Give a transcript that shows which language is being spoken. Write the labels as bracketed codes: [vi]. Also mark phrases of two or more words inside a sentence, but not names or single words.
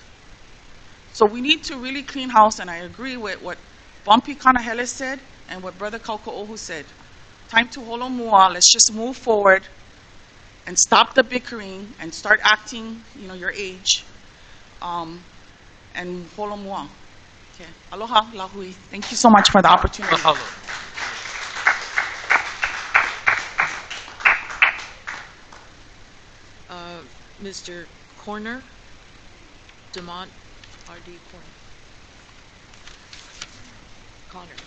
[en] So we need to really clean house, and I agree with what Bumpy Kanahele said and what Brother Kauka'ohu said. Time to holomua, let's just move forward and stop the bickering and start acting, your age. And holomua. Okay. [haw] Aloha, lahui. [en] Thank you so much for the opportunity. Mr. Corner, Demont, R.D. Connor.